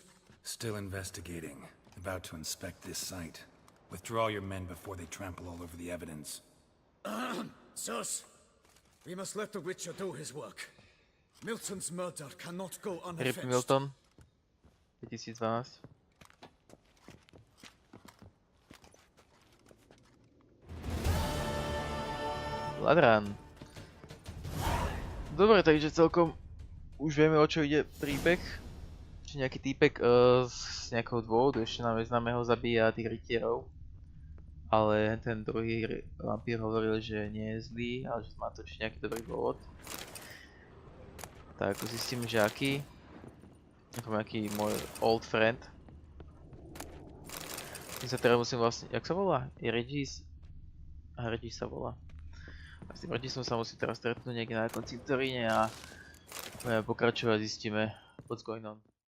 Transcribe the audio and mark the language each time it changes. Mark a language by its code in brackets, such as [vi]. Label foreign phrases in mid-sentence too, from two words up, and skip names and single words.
[en] Still investigating. About to inspect this site. Withdraw your men before they trample all over the evidence. Sirs, we must let the Witcher do his work. Milton's murder cannot go Rip unavenged. Milton. 2012. Ladrán. [sk] Dobre, takže celkom už vieme, o čo ide príbeh. Čiže nejaký týpek z nejakého dôvodu ešte nám neznámeho zabíja tých rytierov. Ale ten druhý vampír hovoril, že nie je zlý, ale že má to ešte nejaký dobrý dôvod. Tak zistíme, že aký. Ako nejaký môj [en] old friend. [sk] My sa teraz musím vlastne, jak sa volá? Regis? Aha, Regis sa volá. A s tým Regisom sa musím teraz stretnúť niekde na konci cintoríne a budeme pokračovať, zistíme [en] what's going on.